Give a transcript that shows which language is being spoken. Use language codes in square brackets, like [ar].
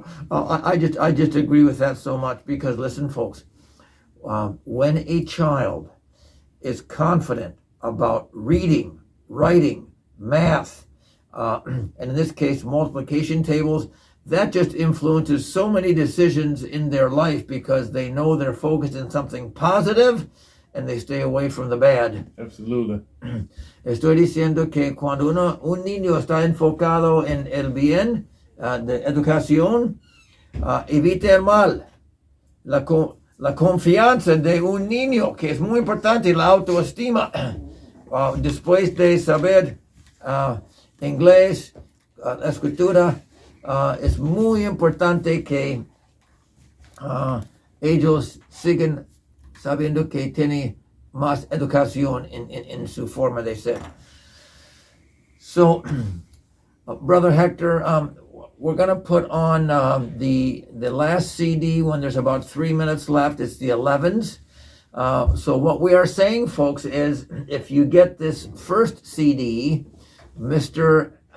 [en] I just agree with that so much because listen, folks, when a child is confident about reading, writing, math, and in this case, multiplication tables, that just influences so many decisions in their life because they know they're focused on something positive and they stay away from the bad. Absolutely. [es] Estoy diciendo que cuando un niño está enfocado en el bien de educación, evita el mal. La confianza de un niño, que es muy importante, la autoestima, después de saber inglés, la escritura, es muy importante que ellos sigan sabiendo que tienen más educación en su forma de ser. [en] So, Brother Hector, we're going to put on the last CD when there's about 3 minutes left. It's the 11s. So what we are saying, folks, is if you get this first CD, Mr.